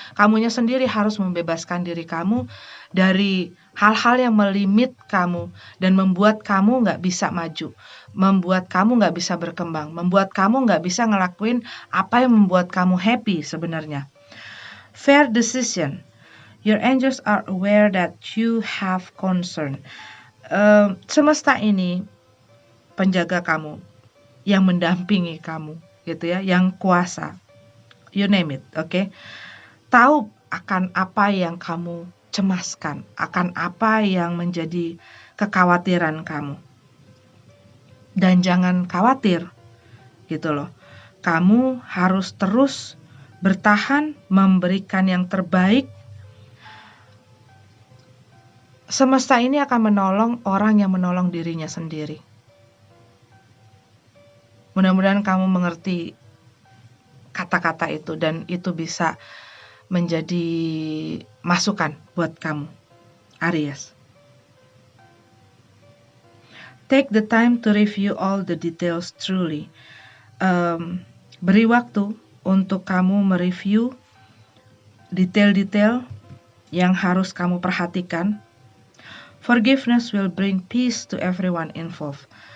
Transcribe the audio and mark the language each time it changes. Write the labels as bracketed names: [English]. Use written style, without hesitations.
[Indonesian] Kamunya sendiri harus membebaskan diri kamu dari hal-hal yang melimit kamu dan membuat kamu nggak bisa maju, membuat kamu nggak bisa berkembang, membuat kamu nggak bisa ngelakuin apa yang membuat kamu happy sebenarnya. [English] Fair decision. Your angels are aware that you have concern. [Indonesian] Semesta ini penjaga kamu, yang mendampingi kamu gitu ya, yang kuasa, [English] you name it, [Indonesian] oke? Tahu akan apa yang kamu cemaskan, akan apa yang menjadi kekhawatiran kamu. Dan jangan khawatir gitu loh. Kamu harus terus bertahan, memberikan yang terbaik. Semesta ini akan menolong orang yang menolong dirinya sendiri. Mudah-mudahan kamu mengerti kata-kata itu dan itu bisa menjadi masukan buat kamu, Aries. [English] Take the time to review all the details truly. [Indonesian] Beri waktu untuk kamu mereview detail-detail yang harus kamu perhatikan. [English] Forgiveness will bring peace to everyone involved.